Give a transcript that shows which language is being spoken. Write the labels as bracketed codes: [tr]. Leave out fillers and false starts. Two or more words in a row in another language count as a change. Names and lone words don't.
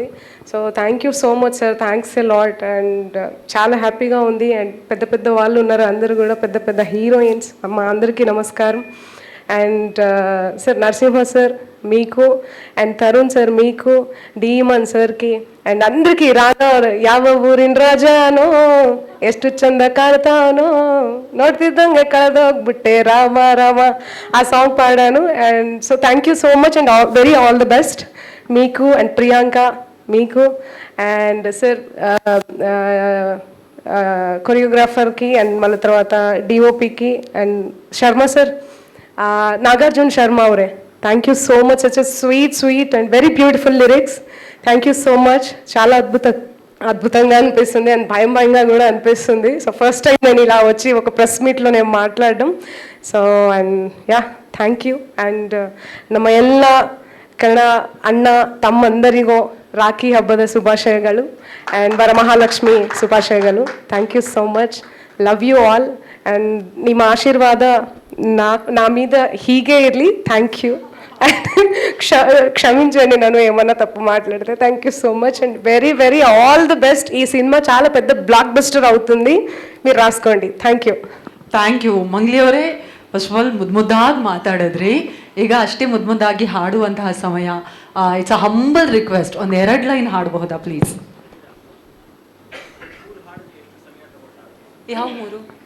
[en] so thank you so much sir, thanks a lot. and [te] చాలా హ్యాపీగా ఉంది. అండ్ పెద్ద పెద్ద వాళ్ళు ఉన్నారు, అందరూ కూడా పెద్ద పెద్ద హీరోయిన్స్. మా అందరికీ నమస్కారం. అండ్ సార్ నరసింహ సార్ మీకు, అండ్ తరుణ్ సార్ మీకు, డీమన్ సార్కి, అండ్ అందరికీ రాధా [kn] ಯಾವ ಊರಿನ ರಾಜನೋ ಎಷ್ಟು ಚಂದ ಕಾಣ್ತಾನೋ ನೋಡ್ತಿದ್ದಂಗೆ ಕಳೆದೋಗ್ಬಿಟ್ಟೆ ರಾಮ ರಾಮ [te] ఆ సాంగ్ పాడాను. [en] and so thank you so much and very all the best మీకు అండ్ ప్రియాంక మీకు. [te] అండ్ సార్ కొరియోగ్రాఫర్కి అండ్ మళ్ళీ తర్వాత డిఓపికి అండ్ శర్మ సార్, నాగార్జున శర్మ అవరే, [en] thank you so much. such sweet and very beautiful lyrics. thank you so much. [te] చాలా అద్భుతంగా అనిపిస్తుంది అండ్ భయంగా కూడా అనిపిస్తుంది. సో [en] first time [te] నేను ఇలా వచ్చి ఒక ప్రెస్ మీట్లో నేను మాట్లాడడం. [en] so and ya thank you. [kn] ಆ್ಯಂಡ್ ನಮ್ಮ ಎಲ್ಲ ಕನ್ನಡ ಅಣ್ಣ ತಮ್ಮಂದರಿಗೂ ರಾಖಿ ಹಬ್ಬದ ಶುಭಾಶಯಗಳು ಆ್ಯಂಡ್ ವರಮಹಾಲಕ್ಷ್ಮಿ ಶುಭಾಶಯಗಳು. [en] thank you so much. love you all. and [kn] ನಿಮ್ಮ ಆಶೀರ್ವಾದ [te] నా మీద [kn] ಹೀಗೆ ಇರಲಿ. [en] thank you. [te] క్షమించండి నన్ను ఏమన్నా తప్పు మాట్లాడితే. [en] thank you so much and very very all the best. [te] ఈ సినిమా చాలా పెద్ద [en] block buster [te] అవుతుంది, మీరు రాసుకోండి. [en] thank you [kn] ಮಂಗ್ಲಿ ಅವರೇ. [en] first of all [kn] ಮುದ್ದಾಗಿ ಮಾತಾಡಿದ್ರಿ. ಈಗ ಅಷ್ಟೇ ಮುದ್ದಾಗಿ ಹಾಡುವಂತಹ ಸಮಯ. [en] it's a humble request, [kn] ಒಂದು 2 ಲೈನ್ ಹಾಡಬಹುದಾ [en] ಪ್ಲೀಸ್? [kn] ಯಾವ 3?